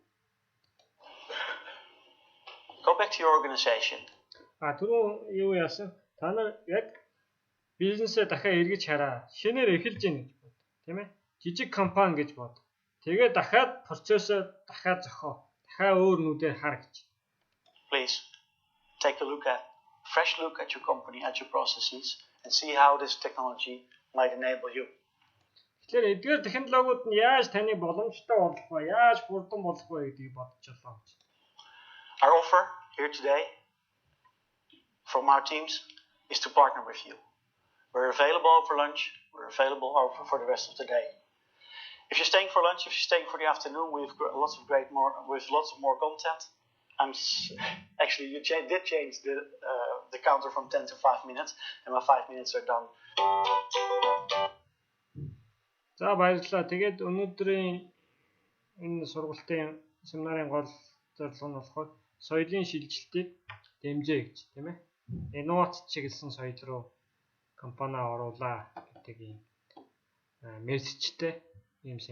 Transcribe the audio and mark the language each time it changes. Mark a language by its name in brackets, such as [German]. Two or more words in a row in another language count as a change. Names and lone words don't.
[English] Go back to your organization. [Mongolian] Түрүү юу яасан? Та нар яг бизнесээ дахиад эргэж хараа. Шинээр эхэлж гин гэж бод. Тийм ээ? Жижиг компани гэж бод. Тэгээ дахиад процессоо дахиад зохио. Дахиад өөр нүдээр хар гэж. [English] Please take a fresh look at your company, at your processes, and see how this technology might enable you. [Mongolian] Тэгэхээр эдгээр технологиуд нь яаж таны боломжтой болох вэ? Яаж хурдан болох вэ гэдгийг бодож олоо гэж. [English] Our offer here today from our teams is to partner with you. We're available over lunch. We're available for the rest of the day. If you're staying for lunch, if you're staying for the afternoon, we've got lots of more content. Actually, you did change the counter from 10 to 5 minutes, and my 5 minutes are done. [Mongolian] За баярлалаа. Тэгээд өнөөдрийн энэ сургалтын семинарын гол зорилго нь болохоор соёлын шилжилтийг дэмжээ гэж, тийм ээ. Инновац чиглэсэн соёл руу компаниа оруулаа гэдэг ийм мессежтэй ийм семинар авлаа.